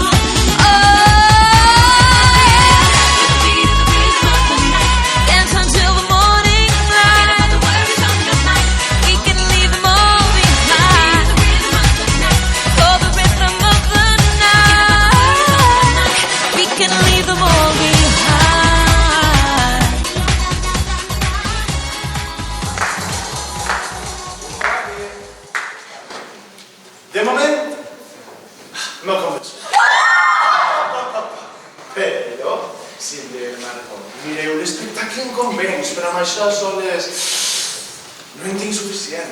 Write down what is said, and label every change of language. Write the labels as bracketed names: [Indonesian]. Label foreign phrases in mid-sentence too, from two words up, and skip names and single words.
[English] Oh, yeah. Dance until the morning light. We can leave them all behind for the rhythm of the night. We can leave them all behind. [Catalan] De moment, no començo. Però, si de Margot, mireu l'espectacle en convenç, però amb això soles no en tinc suficient.